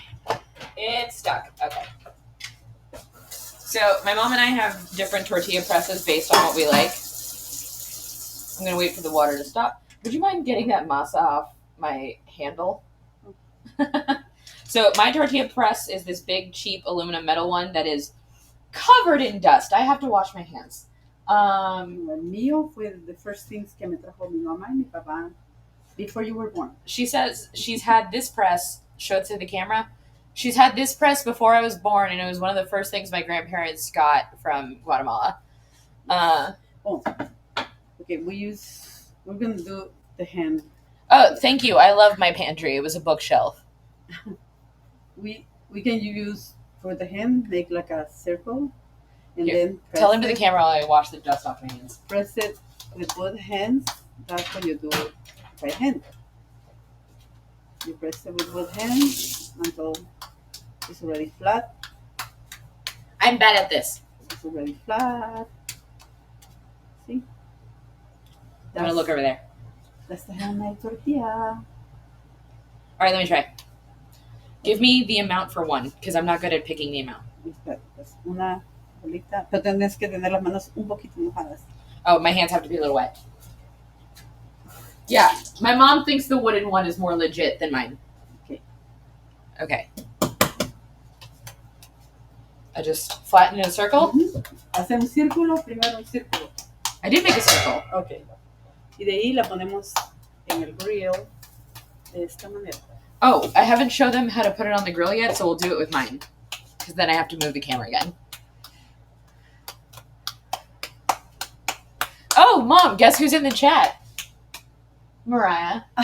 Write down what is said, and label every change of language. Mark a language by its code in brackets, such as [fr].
[en] Okay. It's stuck. Okay. So my mom and I have different tortilla presses based on what we like. I'm going to wait for the water to stop. Would you mind getting that masa off my handle? So my tortilla press is this big, cheap aluminum metal one that is covered in dust. I have to wash my hands. [es] El mío fue [en] the first things [es] que me trajo mi mamá y mi papá [en] before you were born. She says she's had this press, show it to the camera. She's had this press before I was born, and it was one of the first things my grandparents got from Guatemala. Okay, we're going to do the hand. Oh, thank you. I love my pantry. It was a bookshelf. We can use, for the hand, make like a circle. And Here, then tell him to the camera while I wash the dust off my hands. Press it with both hands. That's when you do it by hand. You press it with both hands until it's already flat. I'm bad at this. It's already flat. See? I'm going to look over there. That's the handmade tortilla. All right, let me try. Give me the amount for one, because I'm not good at picking the amount. [es] Una bolita. Pero tienes que tener las manos un poquito mojadas. [en] Oh, my hands have to be a little wet. Yeah, my mom thinks the wooden one is more legit than mine. Okay. I just flatten in a circle. [es] Hace un círculo, primero un círculo. [en] I did make a circle. Okay. [es] Y de ahí la ponemos en el grill de esta manera. [en] Oh, I haven't showed them how to put it on the grill yet, so we'll do it with mine. Because then I have to move the camera again. Oh, Mom, guess who's in the chat? Mariah.